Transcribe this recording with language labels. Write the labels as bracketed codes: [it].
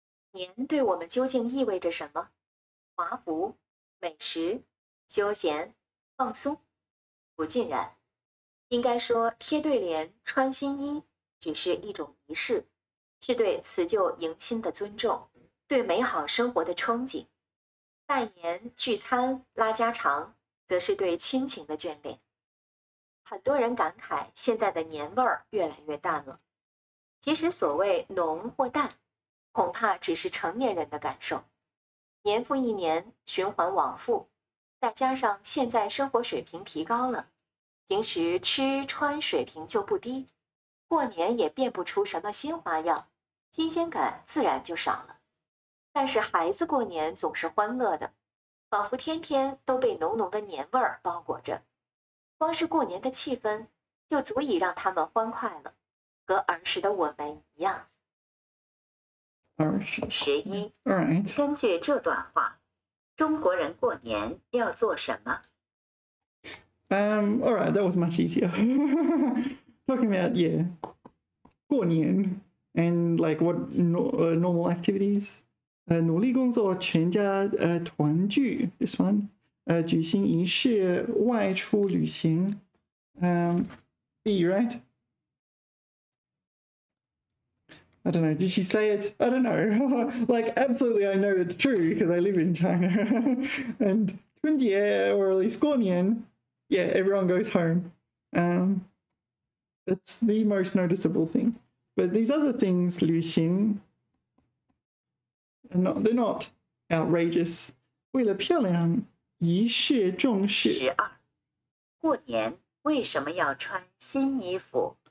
[zh] 年对我们究竟意味着什么？华服、美食、休闲、放松？不尽然，应该说贴对联、穿新衣只是一种仪式，是对辞旧迎新的尊重，对美好生活的憧憬。拜年、聚餐、拉家常，则是对亲情的眷恋。很多人感慨现在的年味儿越来越淡了。其实所谓浓或淡，恐怕只是成年人的感受。年复一年，循环往复，再加上现在生活水平提高了，平时吃穿水平就不低，过年也变不出什么新花样，新鲜感自然就少了。但是孩子过年总是欢乐的，仿佛天天都被浓浓的年味儿包裹着。光是过年的气氛，就足以让他们欢快了，和儿时的我们一样。 11. [en] Alright. [zh] 根据这段话，中国人过年要做什么？ [en] Alright, that was much easier. Talking about, yeah, 过年 and like what normal activities. [zh] 努力工作，全家团聚 [en] this one. [zh] 举行仪式，外出旅行。 [en] B, right? I don't know. Did she say it? I don't know. Like, absolutely, I know it's true because I live in China. And 春节, or at least 过年, yeah, everyone goes home. That's the most noticeable thing. But these other things, 旅行, they're not outrageous. [zh] 为了漂亮，仪式重视。 12. 过年为什么要穿新衣服？